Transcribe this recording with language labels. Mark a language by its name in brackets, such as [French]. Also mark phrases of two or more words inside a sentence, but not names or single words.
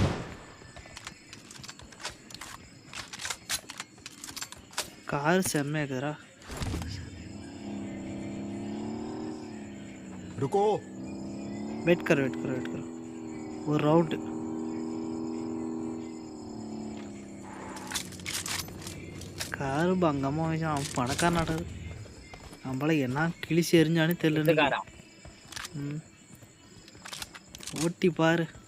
[Tamil] கார் செம்மையா இருக்குதுடா. [Hindi] रुको. वेट कर [Tamil] ஒரு ரவுண்டு. காரு பங்கம்மா வச்சான். அவன் பணக்கார நாட்டது. நம்மள என்ன கிழிச்சு எரிஞ்சானே தெரியல. ஓட்டி பாரு.